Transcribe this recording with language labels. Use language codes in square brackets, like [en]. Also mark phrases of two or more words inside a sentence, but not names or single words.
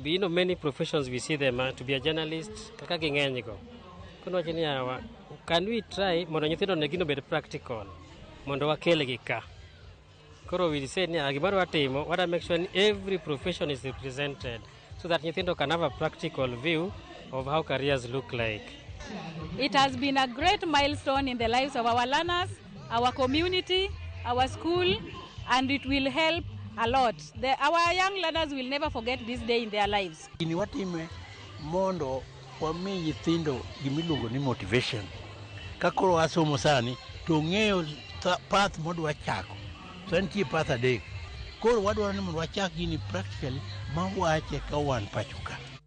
[en] many professions we see them to be a journalist [luo] kaka ging'eny go. Kono wachni yawa, [en] can we try [luo] mondo nyithindo ne gino bed practical mondo wakelgi ka. Koro [en] we say [luo] ni gimoro watimo, [en] what I make sure every profession is represented so that nyithindo can have a practical view of how careers look like. It has been a great milestone in the lives of our learners, our community, our school, and it will help a lot. Our young learners will never forget this day in their lives. [luo] Ini watime mondo wami nyithindo gimiluongo ni motivation. Kakoro asomo sani to ng'eyo path modwa chako. So nitie path adek. Koro wadwaro ni mondo wachak gini practically ma wache ka wan pachuka.